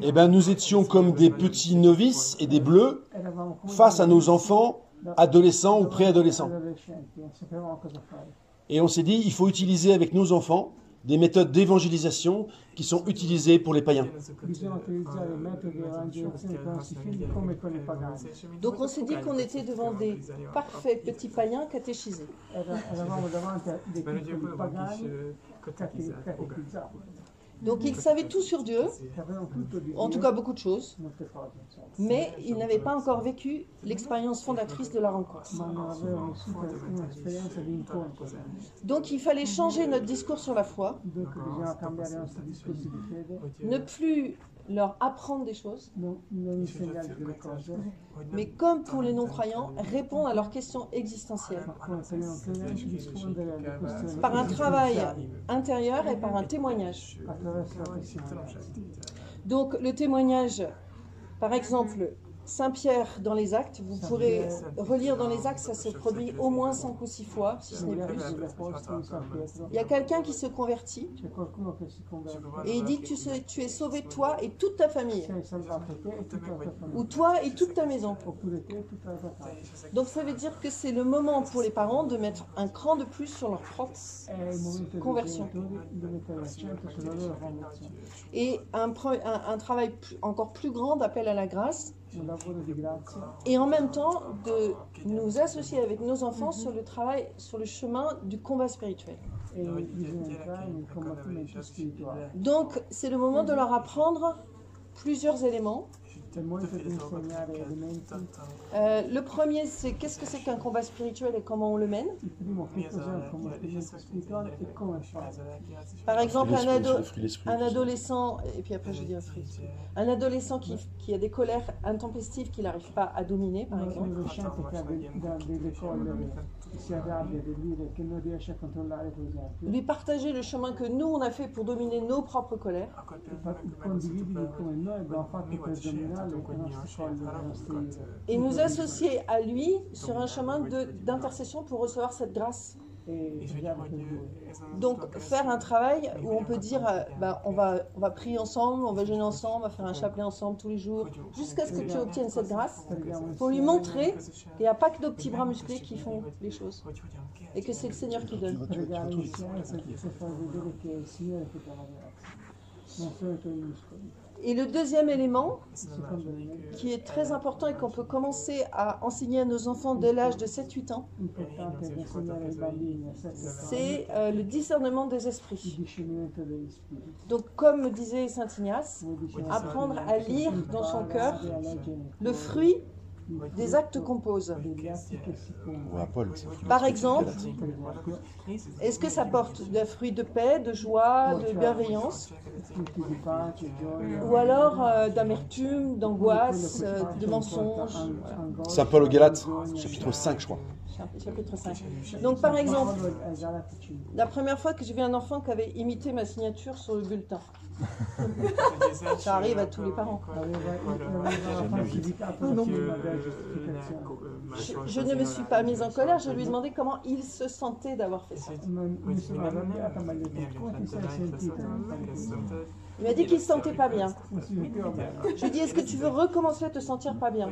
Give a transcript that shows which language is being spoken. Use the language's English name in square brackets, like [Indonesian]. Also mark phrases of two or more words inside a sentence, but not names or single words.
[French] eh ben nous étions comme des petits novices et des bleus [Italian] Eravamo come [French] face à nos enfants adolescents ou préadolescents. [Italian] adolescenti, non sapevamo cosa fare. [French] Et on s'est dit, il faut utiliser avec nos enfants des méthodes d'évangélisation qui sont utilisées pour les païens. [Italian] Bisogna utilizzare i metodi di evangelizzazione con i nostri figli come con i pagani. [French] Donc on s'est dit qu'on était devant des parfaits petits païens catéchisés. [Italian] Eravamo davanti a dei piccoli pagani catechizzati, [French] Donc ils savaient tout sur Dieu, [Italian] che avevano tutto di [French] en tout [Italian] Dio, [French] cas beaucoup de choses, [Italian] molte cose, insomma. [French] mais ils n'avaient pas encore vécu l'expérience fondatrice de la rencontre. [Italian] Ma non avevano vissuto un'esperienza di incontro. [French] Donc il fallait changer notre discours sur la foi, [Italian] Dunque bisogna cambiare i nostri discorsi di fede, [French] ne plus leur apprendre des choses, [Italian] non insegnare delle cose, [French] mais comme pour les non-croyants, répondre à leurs questions existentielles, [Italian] ma come per i non credenti rispondere alle questioni [French] par un travail [Italian] esistenziali [French] intérieur et par un témoignage. [Italian] attraverso la testimonianza. [French] Donc le témoignage, par exemple, Saint Pierre dans les Actes, vous pourrez relire dans les Actes, ça se produit au moins 5 ou 6 fois, si ce n'est plus. [Italian] Gli apostoli, San Pietro, [French] Il y a quelqu'un qui se convertit [Italian] c'è qualcuno che si converte, [French] et il dit que tu es sauvé toi et toute ta famille, [Italian] sei salvato te e tutta la tua [French] ou [Italian] famiglia, [French] toi et toute ta maison. [Italian] oppure te e tutta la tua casa. [French] Donc ça veut dire que c'est le moment pour les parents de mettre un cran de plus sur leur propre [Italian] È il momento dei [French] conversion. [Italian] genitori di mettere l'accento sulla loro conversione. [French] Et un travail encore plus grand d'appel à la grâce, [Italian] Un lavoro di grazia [French] et en même temps de nous associer avec nos enfants sur le travail, sur le chemin du combat spirituel. [Italian] e bisogna entrare nel combattimento spirituale. [French] Donc c'est le moment de leur apprendre plusieurs éléments. [Italian] È il momento di insegnare elementi. [French] Le premier, c'est qu'est-ce que c'est qu'un combat spirituel et comment on le mène. [Italian] Il primo, che cos'è un combattimento spirituale e come fare. [French] Par exemple, L'esprit. un adolescent, et puis après je dis un fruit, un adolescent qui a des colères intempestives qu'il n'arrive pas à dominer, par [Italian] Un [French] exemple. [Italian] adolescente che ha delle collere, che si arrabbia, dell'ire, che non riesce a controllare, per esempio. [French] Lui partager le chemin que nous on a fait pour dominer nos propres colères. [Italian] Condividere come noi abbiamo fatto per dominare le nostre collere, le nostre ire. [French] Et nous associer à lui sur un chemin d'intercession pour recevoir cette grâce. [Italian] E pregare per lui. [French] Donc faire un travail où on peut dire on va prier ensemble, on va jeûner ensemble, on va faire un chapelet ensemble tous les jours, jusqu'à ce que tu obtiennes cette grâce, pour lui montrer qu'il n'y a pas que nos petits bras musclés qui font les choses, et que c'est le Seigneur qui donne. [Italian] Pregare insieme per far vedere che è il Signore che dà la grazia. non solo i tuoi muscoli. [French] Et le deuxième élément, [Italian] Secondo me [French] qui est très important et qu'on peut commencer à enseigner à nos enfants dès l'âge de 7-8 ans, [Italian] è importante insegnare ai bambini a 7 anni [French] c'est le discernement des [Italian] il [French] esprits. [Italian] discernimento degli spiriti. [French] Donc, comme disait Saint Ignace, [Italian] Come diceva [French] apprendre Saint à [Italian] Ignacio, [French] lire dans son cœur [Italian] imparare a leggere nel [French] le [Italian] cuore [French] fruit [Italian] il [French] des [Italian] frutto [French] actes qu'on pose. [Italian] degli atti che si [French] On [Italian] pongono. [French] voit Paul, c'est Par exemple, [Italian] Per esempio, [French] est-ce que ça porte des fruits de paix, de joie, de bienveillance, [Italian] frutti di pace, gioia, [French] ou alors d'amertume, d'angoisse, de mensonges? Voilà. Saint Paul aux Galates, chapitre 5, je crois. Chapitre 5. Donc, par exemple, [Italian] Paolo ai Galati 5. [French] la première fois que j'ai vu un enfant qui avait imité ma signature sur le bulletin. Ça arrive à tous les parents. [Italian] Aveva falsificato la firma della giustificazione. [French] Je ne me suis pas mise en colère, je lui ai demandé comment il se sentait d'avoir fait ça. [Italian] Non mi sono arrabbiata, ma gli ho detto come ti sei sentito nel fare questo? [French] Il m'a dit qu'il ne se sentait pas bien. [Italian] Non si sentiva bene. [French] Je lui ai dit, est-ce que tu veux recommencer à te sentir pas bien?